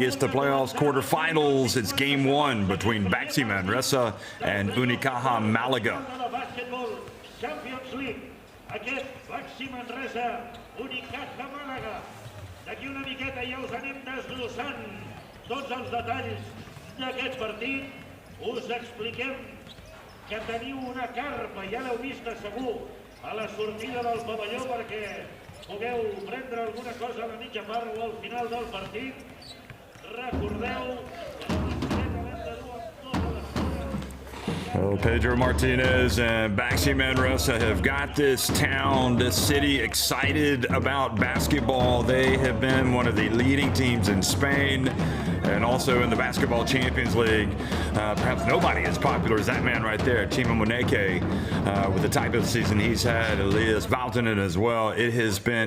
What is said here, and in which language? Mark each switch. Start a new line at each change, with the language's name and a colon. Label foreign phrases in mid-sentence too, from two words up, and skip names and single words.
English: It's the playoffs quarterfinals. It's game one between BAXI Manresa and Unicaja Malaga.
Catalan: Basketball Champions League. Aquest BAXI Manresa, Unicaja Malaga. D'aquí una miqueta ja us anem desglossant tots els detalls d'aquest partit. Us expliquem que teniu una carpa, ja l'heu vista segur, a la sortida del pavelló perquè pugueu prendre alguna cosa a la mitja part o al final del partit. Recordeu que la bicicleta l'hem de dur amb tota l'estona.
English: Well, Pedro Martinez and BAXI Manresa have got this town, this city excited about basketball. They have been one of the leading teams in Spain and also in the Basketball Champions League. Perhaps nobody as popular as that man right there, Chima Moneke, with the type of season he's had, Elias Valtonen as well.